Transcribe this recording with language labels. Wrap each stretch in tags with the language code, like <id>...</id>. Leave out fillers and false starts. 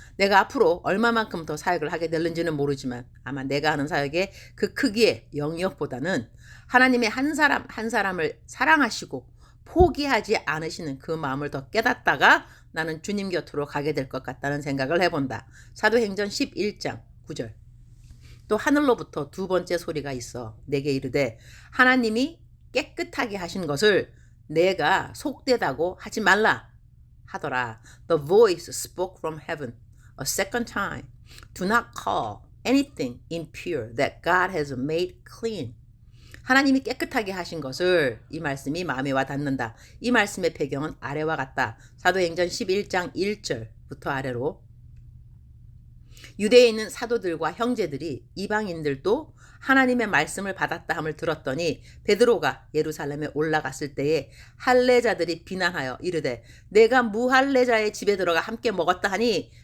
<ko>내가 앞으로 얼마만큼 더 사역을 하게 될는지는 모르지만 아마 내가 하는 사역의 그 크기의 영역보다는 하나님의 한 사람 한 사람을 사랑하시고 포기하지 않으시는 그 마음을 더 깨닫다가 나는 주님 곁으로 가게 될 것 같다는 생각을 해본다. 사도행전 11장 9절. 또 하늘로부터 두 번째 소리가 있어 내게 이르되 하나님이 깨끗하게 하신 것을 내가 속되다고 하지 말라 하더라.</ko> <en>The voice spoke from heaven a second time. Do not call anything impure that God has made clean.</en> <ko>하나님이 깨끗하게 하신 것을 이 말씀이 마음에 와 닿는다. 이 말씀의 배경은 아래와 같다. 사도행전 11장 1절부터 아래로 유대에 있는 사도들과 형제들이 이방인들도 하나님의 말씀을 받았다 함을 들었더니 베드로가 예루살렘에 올라갔을 때에 할례자들이 비난하여 이르되 내가 무할례자의 집에 들어가 함께 먹었다 하니</ko>